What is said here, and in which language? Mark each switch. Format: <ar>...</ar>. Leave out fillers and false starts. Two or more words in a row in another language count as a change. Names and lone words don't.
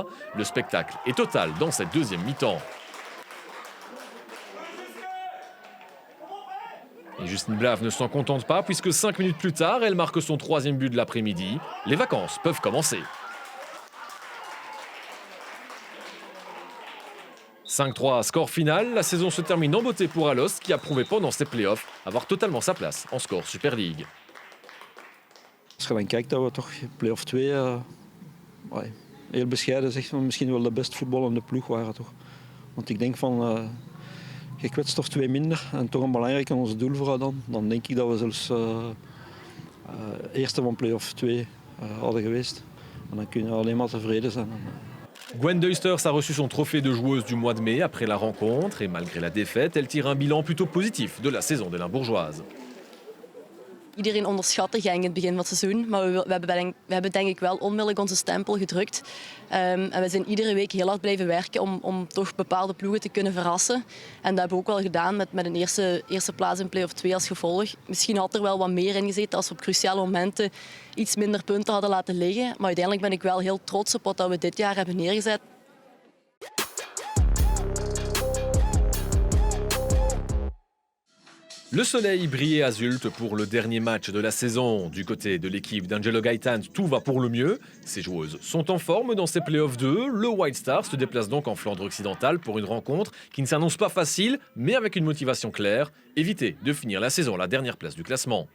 <fr>Le spectacle est total dans cette deuxième mi-temps. Et Justine Blaaf ne s'en contente pas puisque 5 minutes plus tard, elle marque son 3e but de l'après-midi. Les vacances peuvent commencer. 5-3, score final. La saison se termine en beauté pour Alost qui a prouvé pendant ses playoffs avoir totalement sa place en score Super League.</fr> <nl>Als je dan kijkt dat we toch play-off 2 heel bescheiden zegt, misschien wel de best voetballende ploeg waren toch. Want ik denk van je kwetst toch 2 minder en toch een belangrijk aan ons doel vooral dan denk ik dat we zelfs eerste van play-off 2 hadden geweest. En dan kun je alleen maar tevreden zijn.</nl> <fr>Gwen Duisters a reçu son trophée de joueuse du mois de mai après la rencontre et malgré la défaite, elle tire un bilan plutôt positif de la saison des Limbourgeoises.</fr> <nl>Iedereen onderschatte Genk in het begin van het seizoen, maar we hebben denk ik wel onmiddellijk onze stempel gedrukt. En we zijn iedere week heel hard blijven werken om toch bepaalde ploegen te kunnen verrassen. En dat hebben we ook wel gedaan met een eerste plaats in play-off 2 als gevolg. Misschien had er wel wat meer in gezeten als we op cruciale momenten iets minder punten hadden laten liggen. Maar uiteindelijk ben ik wel heel trots op wat we dit jaar hebben neergezet.</nl> <fr>Le soleil brillait à Zulte pour le dernier match de la saison. Du côté de l'équipe d'Angelo Gaitan, tout va pour le mieux. Ses joueuses sont en forme dans ces playoffs 2. Le White Star se déplace donc en Flandre occidentale pour une rencontre qui ne s'annonce pas facile, mais avec une motivation claire, éviter de finir la saison à la dernière place du classement.</fr>